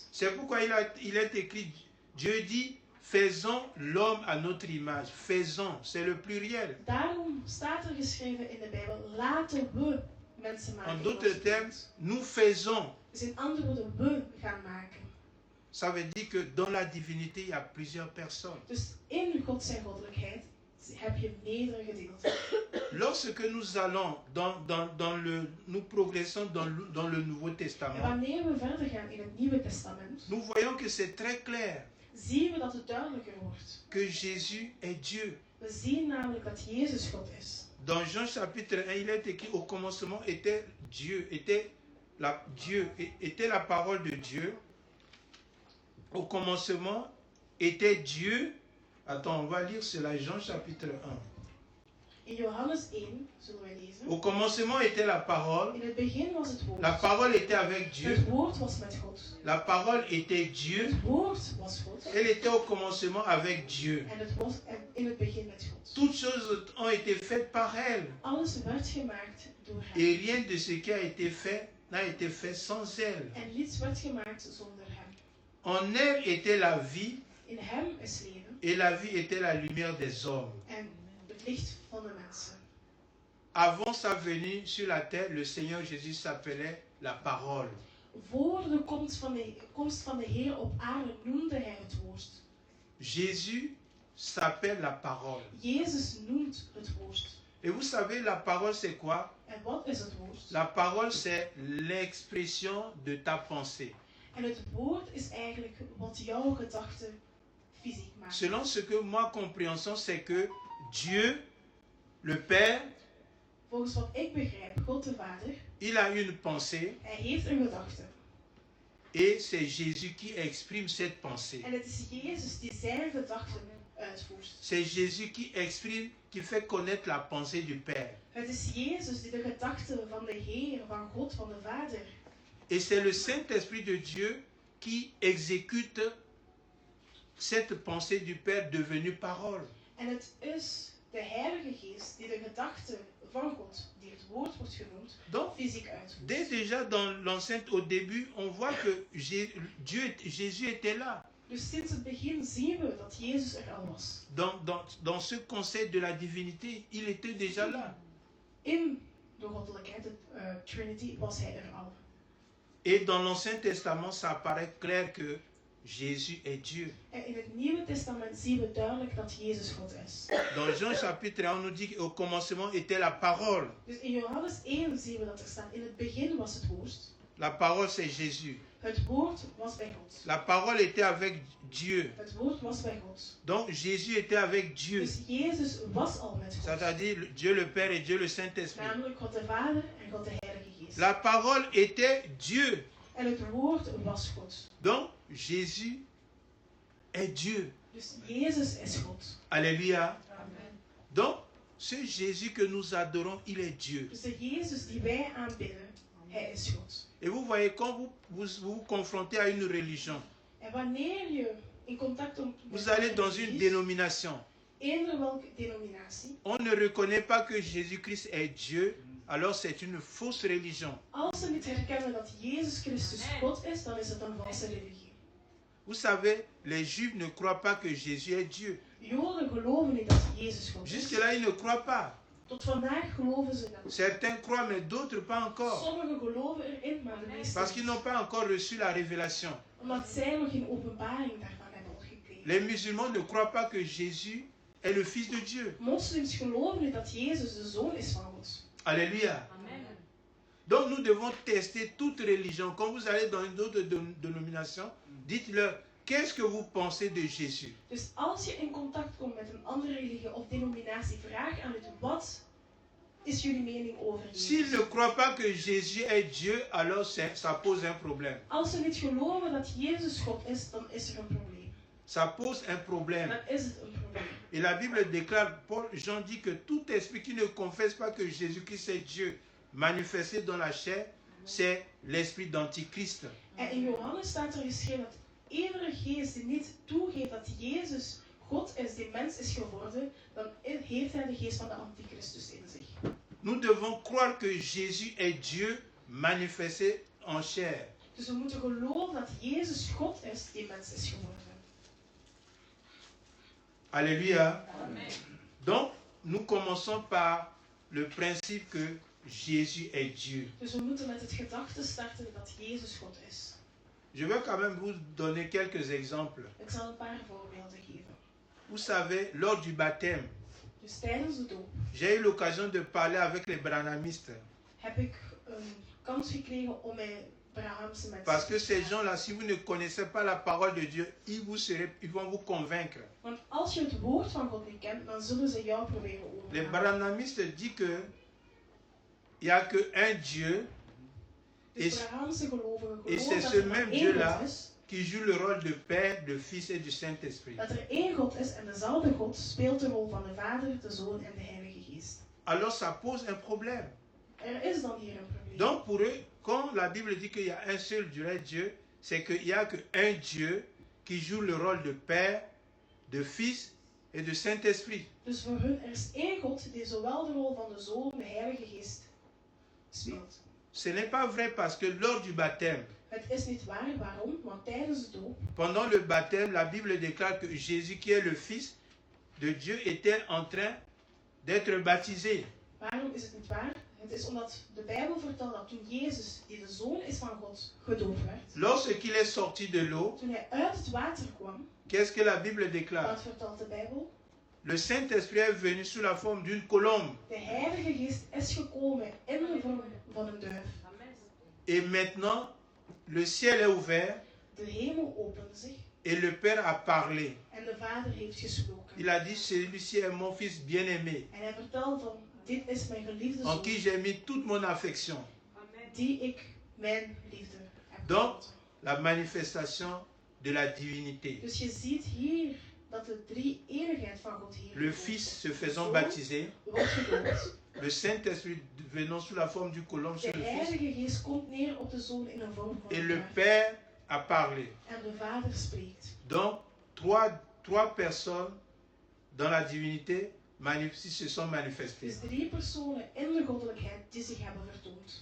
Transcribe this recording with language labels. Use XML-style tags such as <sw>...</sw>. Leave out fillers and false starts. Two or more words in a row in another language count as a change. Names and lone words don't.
<fr>C'est pourquoi il est écrit, Dieu dit, faisons l'homme à notre image. Faisons, c'est le pluriel.</fr> <nl>Daarom staat er geschreven in de Bijbel, laten we mensen maken.</nl> <fr>En d'autres termes, nous faisons.</fr> <nl>Dus in andere woorden, we gaan maken.</nl> <fr>Ça veut dire que dans la divinité, il y a plusieurs personnes.</fr> <nl>Dus in God zijn goddelijkheid heb je meerdere gedeelten.</nl> <fr>Lorsque nous allons nous progressons dans le Nouveau</fr> <nl>En</nl> <fr>Testament,</fr> <nl>wanneer we verder gaan in het Nieuwe Testament,</nl> <fr>nous voyons que c'est très clair</fr> <nl>zien we dat het duidelijker wordt.</nl> <fr>que Jésus est Dieu.</fr> <nl>We zien namelijk dat Jezus God is.</nl> <fr>Dans Jean chapitre 1, il est écrit au commencement était Dieu, était la parole de Dieu. Au commencement était Dieu. Attends, on va lire cela, Jean chapitre 1.</fr> <nl>In Johannes 1 zullen wij lezen.</nl> <fr>Au commencement était la parole.</fr> <nl>In het begin was het woord.</nl> <fr>La parole était avec Dieu.</fr> <nl>Het woord was met God.</nl> <fr>La parole était Dieu.</fr> <nl>Het woord was God.</nl> <fr>Elle était au commencement avec Dieu.</fr> <nl>En het was in het begin met God.</nl> <fr>Toutes choses ont été faites par elle.</fr> <nl>Alles werd gemaakt door hem.</nl> <fr>Et rien de ce qui a été fait n'a été fait sans elle.</fr> <nl>En niets werd gemaakt zonder hem.</nl> <fr>En elle était la vie.</fr> <nl>In hem is leven.</nl> <fr>Et la vie était la lumière des hommes.</fr> <nl>En het licht van de mensen.</nl> <fr>Avant sa venue sur la terre, le Seigneur Jésus s'appelait la parole.</fr> <nl>Voor de komst van de Heer op aarde noemde hij het woord.</nl> <fr>Jésus s'appelle la parole.</fr> <nl>Jezus noemt het woord.</nl> <fr>Et vous savez, la parole c'est quoi?</fr> <nl>En wat is het woord?</nl> <fr>La parole c'est l'expression de ta pensée.</fr> <nl>En het woord is eigenlijk wat jouw gedachten fysiek maakt.</nl> <fr>Selon ce que ma compréhension, c'est que Dieu, le Père,</fr> <nl>Volgens wat ik begrijp, God de Vader,</nl> <fr>il a une pensée</fr> <nl>hij heeft een gedachte.</nl> <fr>et c'est Jésus qui exprime cette pensée.</fr> <nl>En het is Jezus die zijn gedachten uitvoert.</nl> <fr>C'est Jésus qui exprime, qui fait connaître la pensée du Père.</fr> <nl>Het is Jezus die de gedachten van de Heer, van God, van de Vader.</nl> <fr>Et c'est le Saint-Esprit de Dieu qui exécute cette pensée du Père devenue parole.</fr> <nl>En het is de Heilige Geest die de gedachte van God, die het woord wordt genoemd,</nl> <fr>Donc,</fr> <nl>fysiek uitvoert.</nl> <fr>dès déjà dans l'enceinte au début, on voit que Jésus était là.</fr> <nl>Dus sinds het begin zien we dat Jezus er al was.</nl> <fr>Dans ce concept de la divinité, il était déjà là.</fr> <nl>In de goddelijkheid, de Trinity, was hij er al.</nl> <fr>Et dans l'Ancien Testament, ça apparaît clair que Jésus est Dieu.</fr> <nl>En in het Nieuwe Testament zien we duidelijk dat Jezus God is.</nl> <fr>Dans Jean chapitre 1, on nous dit qu'au commencement était la parole.</fr> <nl>Dus in Johannes 1 zien we dat er staat, in het begin was het woord.</nl> <fr>La parole, c'est Jésus.</fr> <nl>Het woord was bij God.</nl> <fr>La parole était avec Dieu.</fr> <nl>Het woord was bij God.</nl> <fr>Donc Jésus était avec Dieu.</fr> <nl>Dus Jezus was al met God.</nl> <fr>C'est-à-dire Dieu le Père et Dieu le Saint-Esprit.</fr> <nl>Namelijk God de Vader en God de Heilige Geest.</nl> <fr>La parole était Dieu.</fr> <nl>En het woord was God.</nl> <fr>Donc Jésus est Dieu.</fr> <nl>Dus Jezus is God.</nl> <fr>Alléluia. Amen. Donc ce Jésus que nous adorons, il est Dieu.</fr> <nl>Dus de Jezus die wij aanbidden, hij is God.</nl> <fr>Et vous voyez, quand vous confrontez à une religion,</fr> <nl>En wanneer je in contact komt met</nl> <fr>vous allez dans une dénomination.</fr> <nl>eender welke denominatie,</nl> <fr>On ne reconnaît pas que Jésus-Christ est Dieu, alors c'est une fausse religion.</fr> <nl>als ze niet herkennen dat Jezus Christus God is, dan is het een valse religie.</nl> <fr>Vous savez, les Juifs ne croient pas que Jésus est Dieu.</fr> <nl>Joden geloven niet dat Jezus God is.</nl> <fr>Jusque-là, ils ne croient pas.</fr> <nl>Tot vandaag geloven ze dat.</nl> <fr>Certains croient, mais d'autres pas encore.</fr> <nl>Sommigen geloven erin, maar de meesten</nl> <fr>Parce qu'ils</fr> <nl>niet.</nl> <fr>n'ont pas encore reçu la révélation.</fr> <nl>Omdat zij nog geen openbaring daarvan hebben gekregen.</nl> <fr>Les musulmans ne croient pas que Jésus est le Fils de Dieu.</fr> <nl>Moslims geloven niet dat Jezus de zoon is van God.</nl> <fr>Alléluia. Donc nous devons tester toute religion. Quand vous allez dans une autre dénomination, dites-leur, qu'est-ce que vous pensez de Jésus?</fr> <nl>Dus als je in contact komt met een andere religie of denominatie, vraag aan het wat is jullie mening over</nl> <fr>S'ils</fr> <nl>Jezus.</nl> <fr>ne croient pas que Jésus est Dieu, alors ça pose un problème.</fr> <nl>Als ze niet geloven dat Jezus God is, dan is er een probleem.</nl> <fr>Ça pose un problème.</fr> <nl>Dan is het een probleem.</nl> <fr>Et la Bible déclare, Jean dit que tout esprit qui ne confesse pas que Jésus-Christ est Dieu, manifesté dans la chair, c'est l'esprit d'Antichrist.</fr> <nl>En in Johannes staat er geschreven dat iedere geest die niet toegeeft dat Jezus God is, die mens is geworden, dan heeft hij de geest van de Antichristus in zich.</nl> <fr>Nous devons croire que Jésus est Dieu manifesté en chair.</fr> <nl>Dus we moeten geloven dat Jezus God is, die mens is geworden.</nl> <fr>Alléluia. Donc, nous commençons par le principe que Jésus est Dieu.</fr> <nl>Dus we moeten met het gedachte starten dat Jezus God is.</nl> <fr>Je vais quand même vous donner quelques exemples.</fr> <nl>Ik zal een paar voorbeelden geven.</nl> <fr>Vous savez, lors du baptême,</fr> <nl>Dus tijdens de doop</nl> <fr>j'ai eu l'occasion de parler avec les branhamistes.</fr> <nl>heb ik een kans gekregen om met Brahamse mensen</nl> <fr>Parce</fr> <nl>te</nl> <fr>que ces</fr> <nl>praten.</nl> <fr>gens-là, si vous ne connaissez pas la parole de Dieu, ils vont vous convaincre.</fr> <nl>Want als je het woord van God niet kent, dan zullen ze jou proberen</nl> <fr>Les</fr> <nl>overhalen.</nl> <fr>branhamistes disent que il n'y a qu'un Dieu</fr> <nl>Dus Brahamse gelovigen</nl> <fr>et</fr> <nl>geloven</nl> <fr>c'est</fr> <nl>dat</nl> <fr>ce</fr> <nl>er maar</nl> <fr>même</fr> <nl>één</nl> <fr>Dieu-là</fr> <nl>God is,</nl> <fr>qui joue le rôle de Père, de Fils et du Saint-Esprit.</fr> <nl>dat er één God is en dezelfde God speelt de rol van de Vader, de Zoon en de Heilige Geest.</nl> <fr>Alors ça pose un problème.</fr> <nl>Er is dan hier een probleem.</nl> <fr>Donc pour eux, quand la Bible dit qu'il y a un seul Dieu, c'est qu'il n'y a qu'un Dieu qui joue le rôle de Père, de Fils et de Saint-Esprit.</fr> <nl>Dus voor hun er is één God die zowel de rol van de Zoon, de Heilige Geest speelt.</nl> <fr>Ce n'est pas vrai parce que lors du baptême,</fr> <nl>Het is niet waar, waarom? Want tijdens de doop,</nl> <fr>pendant le baptême, la Bible déclare que Jésus, qui est le Fils de Dieu, était en train d'être baptisé.</fr> <nl>waarom is het niet waar? Het is omdat de Bijbel vertelt dat toen Jezus, die de Zoon is van God, gedoopt werd,</nl> <fr>Lorsqu'il est sorti de l'eau,</fr> <nl>toen hij uit het water kwam,</nl> <fr>qu'est-ce que la Bible déclare?</fr> <nl>wat vertelt de Bijbel?</nl> <fr>Le Saint-Esprit est venu sous la forme d'une colombe.</fr> <nl>De Heilige Geest is gekomen in de vorm van een duif.</nl> <fr>Et maintenant, le ciel est ouvert</fr> <nl>De hemel opende zich</nl> <fr>et le Père a parlé.</fr> <nl>en de Vader heeft gesproken.</nl> <fr>Il a dit, celui-ci est mon Fils bien-aimé,</fr> <nl>En hij vertelt van, dit is mijn geliefde</nl> <fr>en qui</fr> <nl>Zoon,</nl> <fr>j'ai mis toute mon affection.</fr> <nl>die ik mijn liefde heb</nl> <fr>Donc,</fr> <nl>getoond.</nl> <fr>la manifestation de la divinité.</fr> <nl>Dus je ziet hier dat de drie-eenigheid van God hier</nl> <fr>Le</fr> <nl>getoond</nl> <fr>Fils</fr> <nl>wordt.</nl> <fr>se faisant</fr> <nl>Zoon</nl> <fr>baptiser,</fr> <nl>wordt gedoopt.</nl> <fr>le Saint-Esprit venant sous la forme du colombe</fr> <nl>De</nl> <fr>sur le Fils,</fr> <nl>Heilige Geest komt neer op de Zoon in een vorm van</nl> <fr>et</fr> <nl>een</nl> <fr>le</fr> <nl>duif.</nl> <fr>Père a parlé.</fr> <nl>En de Vader spreekt.</nl> <fr>Donc, trois personnes dans la divinité se sont manifestés.</fr> <nl>Dus 3 personen in de goddelijkheid die zich hebben vertoond.</nl>